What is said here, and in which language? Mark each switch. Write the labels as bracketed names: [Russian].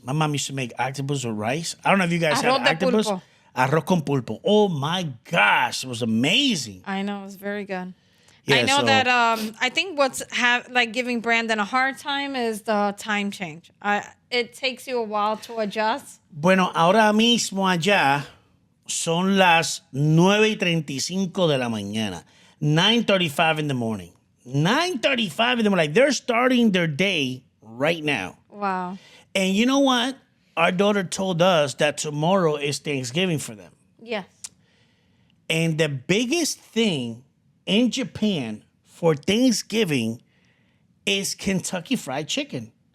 [English] My mom used to make octopus with rice. I don't know if you guys had [Spanish] Arroz de [English] octopus. [Spanish] pulpo. Arroz con pulpo. [English] Oh my gosh, it was amazing. I know, it was very good. Yeah, I know so- that I think what's giving Brandon a hard time is the time change. It takes you a while to adjust. [Spanish] Bueno, ahora mismo allá son las 9:35 de la mañana. [English] 9:35 in the morning. 9:35 in the morning. Like, they're starting their day right now. Wow. And you know what? Our daughter told us that tomorrow is Thanksgiving for them. Yes. And the biggest thing in Japan for Thanksgiving is Kentucky Fried Chicken.